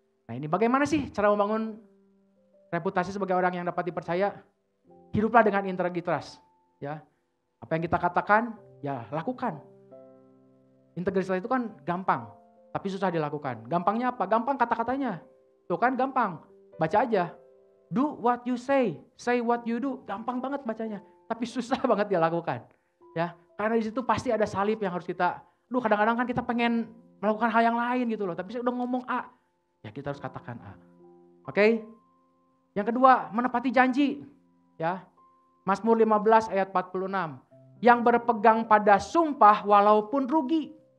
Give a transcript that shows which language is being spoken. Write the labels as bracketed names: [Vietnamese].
[Indonesian] Nah ini bagaimana sih cara membangun reputasi sebagai orang yang dapat dipercaya? Hiduplah dengan integritas. Ya. Apa yang kita katakan, ya lakukan. Integritas itu kan gampang, tapi susah dilakukan. Gampangnya apa? Gampang kata-katanya. Tuh kan gampang. Baca aja. [English] Do what you say what you do. [Indonesian] Gampang banget bacanya, tapi susah banget dilakukan. Ya, karena di situ pasti ada salib yang harus kita. Kadang-kadang kan kita pengen melakukan hal yang lain gitu loh, tapi saya udah ngomong A, ya kita harus katakan A. Oke? Yang kedua, menepati janji. Ya. Mazmur 15 ayat 46. Yang berpegang pada sumpah walaupun rugi.